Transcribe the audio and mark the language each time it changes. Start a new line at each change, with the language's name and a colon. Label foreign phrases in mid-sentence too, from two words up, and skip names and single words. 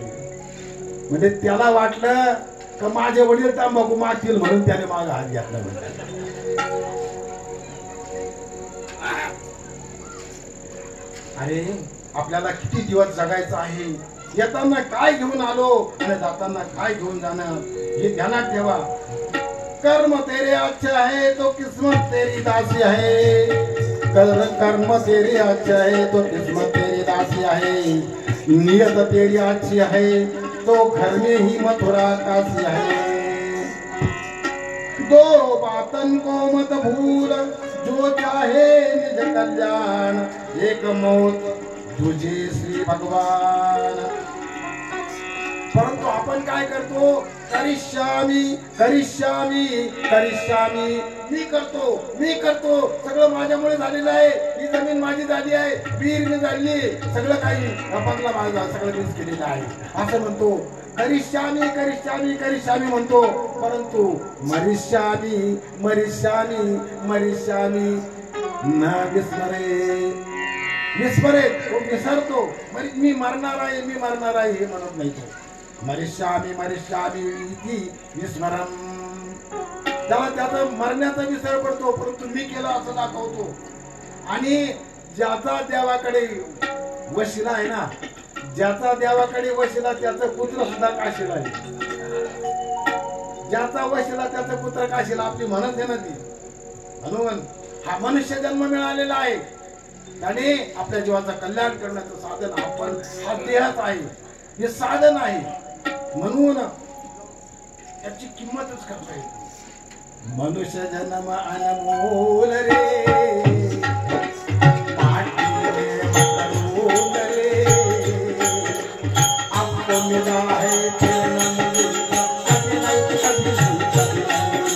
Marathi: म्हणजे त्याला वाटलं का माझे वडील तंबाखू मागतील म्हणून त्याने माझा हात घेतला. अरे आपल्याला किती दिवस जगायचं आहे, येताना काय घेऊन आलो आणि जाताना काय घेऊन जाणं हे ध्यानात ठेवा.
Hindi: कर्म तेरे अच्छे है तो किस्मत तेरी दासी है. कर्म तेरे अच्छे है तो किस्मत तेरी दासी है. नियत तेरी अच्छी है तो घर में ही मथुरा काशी है. दो बातन को मत भूल, जो चाहे निज कल्याण. एक मौत तुझे श्री भगवान.
Marathi: परंतु आपण काय करतो,
Sanskrit: करिष्यामी करिष्यामी करिष्यामी,
Marathi: मी करतो सगळं माझ्यामुळे झालेलं आहे. ही जमीन माझी झाली आहे, विहीर मी झाली, सगळं काही रपातला माझा, सगळं मीच केलेलं आहे असं म्हणतो.
Sanskrit: करिष्यामी करिष्यामी करिष्यामी
Marathi: म्हणतो, परंतु
Sanskrit: मरिष्यामी मरिष्यामी मरिष्यामी न विस्मरे.
Marathi: विस्मरे तो विसरतो. मी मरणार आहे, मी मरणार आहे हे म्हणत नाही तो.
Sanskrit: मरिष्यामी मरिष्यामी इति विस्मरम.
Marathi: तेव्हा त्याचा मरण्याचा विसर पडतो, परंतु मी केलं असं दाखवतो. आणि ज्याचा देवाकडे वशिला आहे ना, ज्याचा देवाकडे वशिला त्याचं पुत्र सुद्धा काशीला आहे. ज्याचा वशिला त्याचं पुत्र काशीला, आपली म्हणत आहे ना ती. म्हणून हा मनुष्य जन्म मिळालेला आहे, त्याने आपल्या जीवाचं कल्याण करण्याचं साधन आपण हा देहच आहे, हे साधन आहे. म्हणून याची किंमतच करता येते.
Hindi: मनुष्य जन्म अनमोल रे, माटी में मकरूल रे, आपको मिला है फिर न मिलेगा, कभी नहीं कभी नहीं.